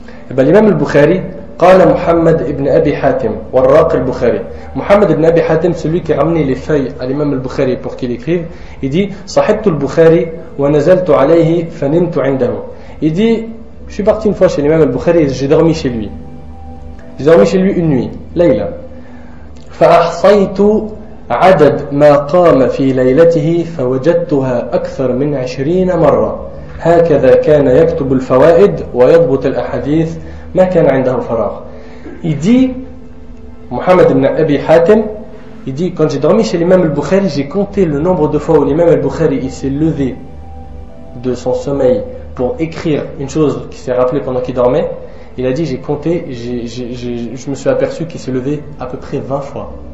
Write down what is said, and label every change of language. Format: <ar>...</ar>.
<fr>Et bien l'imam al-Bukhari,</fr> <ar>قال محمد ابن أبي حاتم والراق البخاري.</ar> <fr>Muhammad ibn Abi Hatim, celui qui a ramené les feuilles à l'imam al-Bukhari pour qu'il écrive, il dit</fr> <ar>صحبت البخاري ونزلت عليه فنمت عنده.</ar> <fr>Il dit, je suis parti une fois chez l'imam al-Bukhari et j'ai dormi chez lui. J'ai dormi chez lui une nuit, Layla.</fr> <ar>فأحصيت عدد ما قام في ليلته فوجدتها أكثر من 20 مرة. هكذا كان يكتب الفوائد ويضبط الأحاديث ما كان عنده فراغ.</ar> <fr>Il dit, Muhammad ibn Abi Hatim, il dit, quand j'ai dormi chez l'imam al-Bukhari, j'ai compté le nombre de fois où l'imam al-Bukhari il s'est levé de son sommeil pour écrire une chose qui s'est rappelée pendant qu'il dormait. Il a dit, j'ai compté, je me suis aperçu qu'il s'est levé à peu près 20 fois.</fr>